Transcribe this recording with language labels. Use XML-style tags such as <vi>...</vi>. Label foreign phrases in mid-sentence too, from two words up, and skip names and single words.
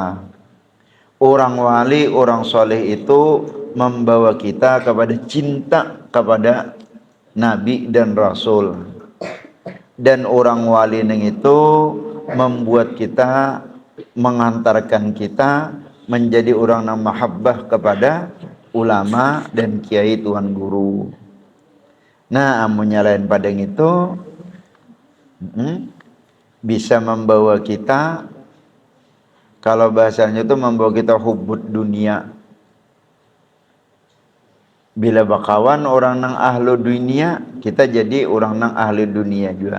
<id>Orang wali, orang soleh itu membawa kita kepada cinta kepada Nabi dan Rasul. Dan orang wali neng itu membuat kita, mengantarkan kita menjadi orang yang mahabbah kepada ulama dan kiai tuan guru. Nah amunnya lain padang itu bisa membawa kita, kalau bahasanya itu membawa kita</id> <ar>حب الدنيا.</ar> <bjn>Bila bakawan orang nang</bjn> <ar>أهل الدنيا,</ar> <bjn>kita jadi orang nang ahli dunia juga.</bjn>